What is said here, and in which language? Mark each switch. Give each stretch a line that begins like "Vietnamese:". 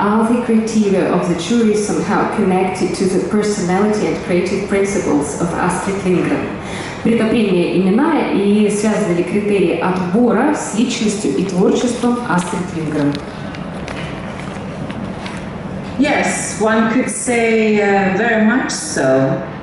English: Are the criteria of the jury somehow connected to the personality and creative principles of Astrid Lindgren?
Russian: Эта премия именная, и связаны ли критерии отбора с личностью и творчеством Астрид Линдгрен?
English: Yes, one could say very much so.